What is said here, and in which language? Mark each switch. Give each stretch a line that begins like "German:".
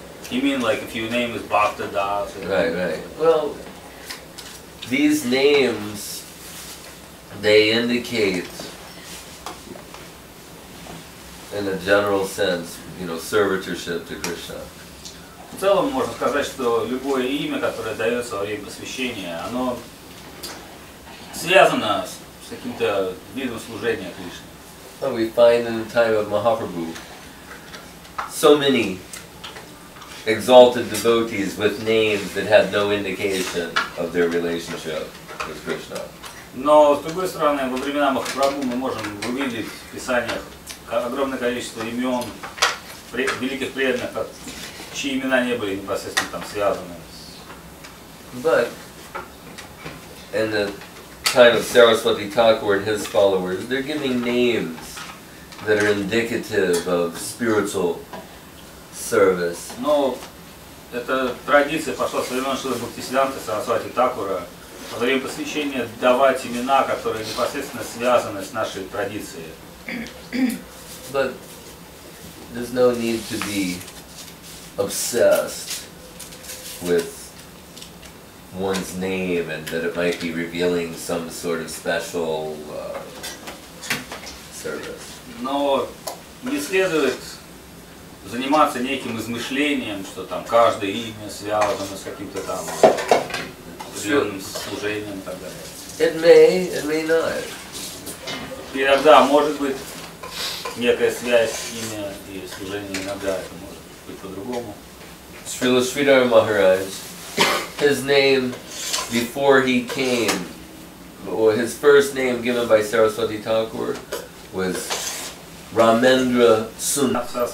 English: You mean like if your name is Bhakta Das? Right, right. Well, these names, they indicate, in a general sense, you know, servitorship to Krishna.
Russian: В целом можно сказать, что любое имя, которое дается во время посвящения, оно связано с каким-то видом служения Кришне.
English: Well, we find in the time of Mahaprabhu so many exalted devotees with names that had no indication of their relationship with Krishna.
Russian: Но с другой стороны, во времена Махапрабху мы можем увидеть в Писаниях огромное количество имен великих преданных, чьи имена не были непосредственно там связаны.
English: But in the time of Saraswati Thakur and his followers, they're giving names that are indicative of spiritual service.
Russian: Но эта традиция пошла со времен Шрилы Бхактисиданты Сарасвати Такура во время посвящения давать имена, которые непосредственно связаны с нашей традицией.
English: But there's no need to be obsessed with one's name and that it might be revealing some sort of special service.
Russian: Но не следует заниматься неким измышлением, что там каждое имя связано с каким-то там определенным служением и так далее.
English: It may not.
Russian: Иногда может быть некая связь имя и служение, иногда это может быть по-другому.
English: Srila Shridhara Maharaj, his name before he came, or his first name given by Saraswati Thakur was Ramendra Sundar.